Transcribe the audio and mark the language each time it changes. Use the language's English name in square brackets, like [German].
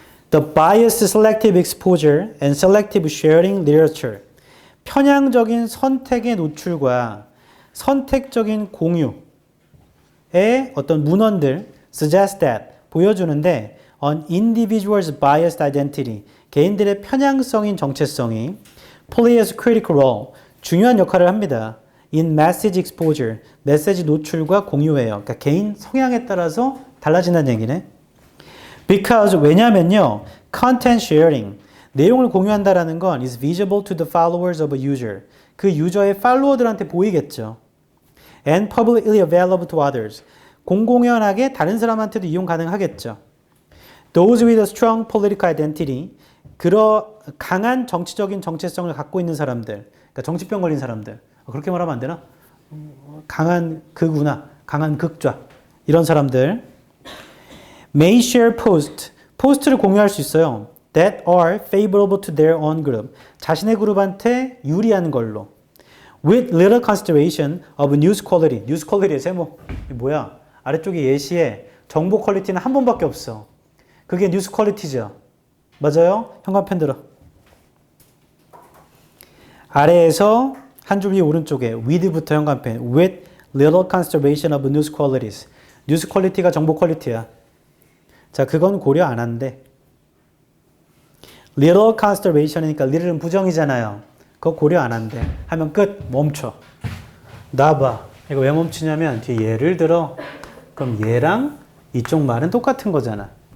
[English] The biased selective exposure and selective sharing literature. [Korean] 편향적인 선택의 노출과 선택적인 공유의 어떤 문헌들 [English] suggest that [Korean] 보여주는데 [English] on individual's biased identity [Korean] 개인들의 편향성인 정체성이 [English] plays a critical role [Korean] 중요한 역할을 합니다. [English] in message exposure [Korean] 메시지 노출과 공유예요. 그러니까 개인 성향에 따라서 달라진다는 얘기네. [English] Because [Korean] 왜냐면요 [English] content sharing [Korean] 내용을 공유한다라는 건 [English] is visible to the followers of a user [Korean] 그 유저의 팔로워들한테 보이겠죠. [English] And publicly available to others [Korean] 공공연하게 다른 사람한테도 이용 가능하겠죠. [English] Those with a strong political identity [Korean] 강한 정치적인 정체성을 갖고 있는 사람들 그러니까 정치병 걸린 사람들 그렇게 말하면 안 되나? 강한 극우나 강한 극좌 이런 사람들 [English] may share [Korean] 포스트를 공유할 수 있어요. [English] That are favorable to their own group. [Korean] 자신의 그룹한테 유리한 걸로. [English] With little consideration of news quality. [Korean] news quality의 세모. 뭐야? 아래쪽에 예시에 정보 퀄리티는 한 번밖에 없어. 그게 뉴스 퀄리티죠. 맞아요? 현관펜 들어. 아래에서 한 줄 위에 오른쪽에 with부터 현관펜. [English] With little consideration of news qualities. [Korean] 뉴스 퀄리티가 정보 퀄리티야. 자, 그건 고려 안 한대. little consideration이니까 little은 부정이잖아요. 그거 고려 안 한대. 하면 끝. 멈춰. 놔봐. 이거 왜 멈추냐면 뒤에 예를 들어. 그럼 얘랑 이쪽 말은 똑같은 거잖아.